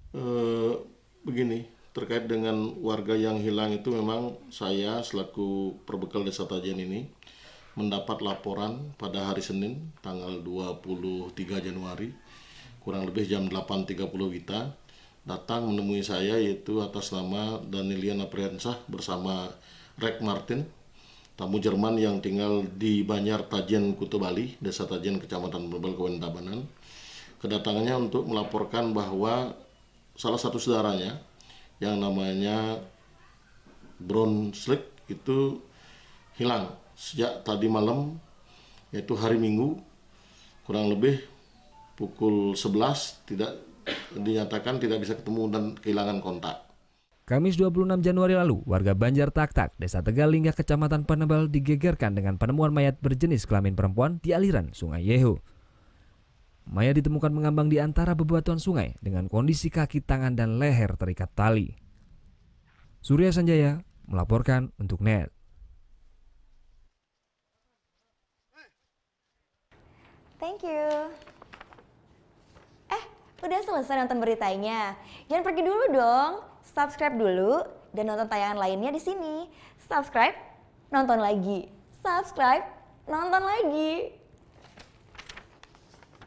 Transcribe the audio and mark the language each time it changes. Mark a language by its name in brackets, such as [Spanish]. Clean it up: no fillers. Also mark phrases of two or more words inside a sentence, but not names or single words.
[Indonesian] Begini, terkait dengan warga yang hilang itu memang saya selaku perbekal Desa Tajen ini mendapat laporan pada hari Senin tanggal 23 Januari kurang lebih jam 8.30 WITA datang menemui saya, yaitu atas nama Danilian Apriansah bersama Rek Martin, tamu Jerman yang tinggal di Banjar Tajen, Kuta Bali, Desa Tajen, Kecamatan Penebel, Kabupaten Tabanan. Kedatangannya untuk melaporkan bahwa salah satu saudaranya yang namanya Brown Slick itu hilang sejak tadi malam, yaitu hari Minggu, kurang lebih pukul 11 dinyatakan tidak bisa ketemu dan kehilangan kontak. Kamis 26 Januari lalu, warga Banjar Tak-Tak, Desa Tegalingga, Kecamatan Penebel digegerkan dengan penemuan mayat berjenis kelamin perempuan di aliran Sungai Yeho. Mayat ditemukan mengambang di antara bebatuan sungai dengan kondisi kaki, tangan, dan leher terikat tali. Surya Sanjaya melaporkan untuk NET. [English] Thank you. [Indonesian] Udah selesai nonton beritanya? Jangan pergi dulu dong. Subscribe dulu dan nonton tayangan lainnya di sini. Subscribe, nonton lagi. Subscribe, nonton lagi.